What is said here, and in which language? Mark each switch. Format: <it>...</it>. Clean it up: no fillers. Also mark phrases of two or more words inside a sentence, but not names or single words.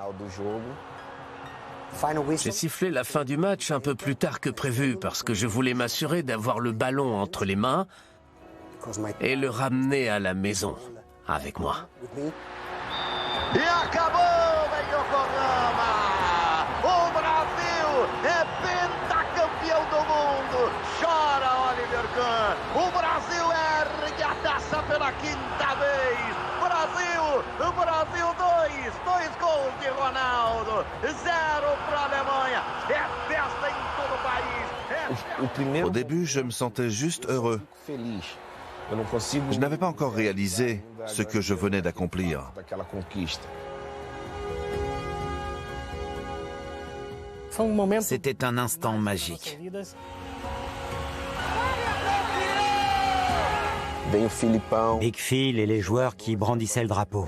<fr>J'ai sifflé la fin du match un peu plus tard que prévu parce que je voulais m'assurer d'avoir le ballon entre les mains et le ramener à la maison avec moi.</fr> <pt>E acabou em Yokohama! O Brasil é pentacampeão do mundo! Chora Oliver Kahn! O Brasil ergue a taça pela 5ª vez! Brasil 2 gols de Ronaldo, 0 para a Alemanha, é festa em todo o país.</pt> <fr>Au début, je me sentais juste heureux. Je n'avais pas encore réalisé ce que je venais d'accomplir. C'était un instant magique. Big Phil et les joueurs qui brandissaient le drapeau.</fr>